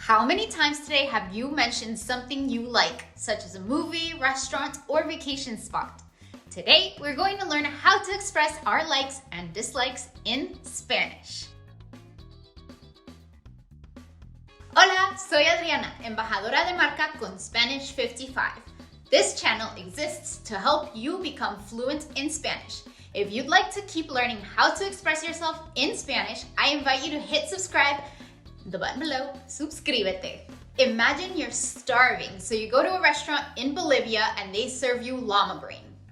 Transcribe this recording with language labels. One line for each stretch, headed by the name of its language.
English: How many times today have you mentioned something you like, such as a movie, restaurant, or vacation spot? Today, we're going to learn how to express our likes and dislikes in Spanish.
Spanish: Hola, soy Adriana, embajadora de marca con Spanish 55.
English: This channel exists to help you become fluent in Spanish. If you'd like to keep learning how to express yourself in Spanish, I invite you to hit subscribe, the button below, suscríbete. Imagine you're starving, so you go to a restaurant in Bolivia and they serve you llama brain.